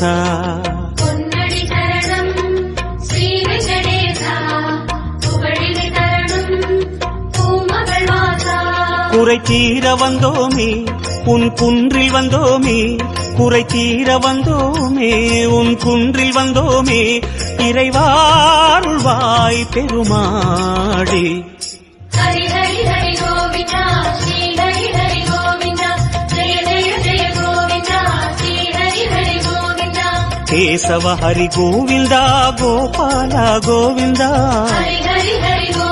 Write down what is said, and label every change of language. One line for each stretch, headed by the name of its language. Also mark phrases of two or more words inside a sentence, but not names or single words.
Tamil: பொன்னடி சரணம் ஸ்ரீ வெங்கடேசா புகழினை தரணும் பூமகள் வாசா குறை தீர வந்தோமே உன் குன்றில் வந்தோமே குறை தீர வந்தோமே உன் குன்றில் வந்தோமே இறைவாருள்வாய் பெருமாளே
Sanskrit: हरि हरि हरि गोविंद श्री हरि हरि गोविंद जय जय जय गोविंद श्री हरि हरि गोविंद केशव हरि गोविंद गोपाल गोविंद हरि हरि हरि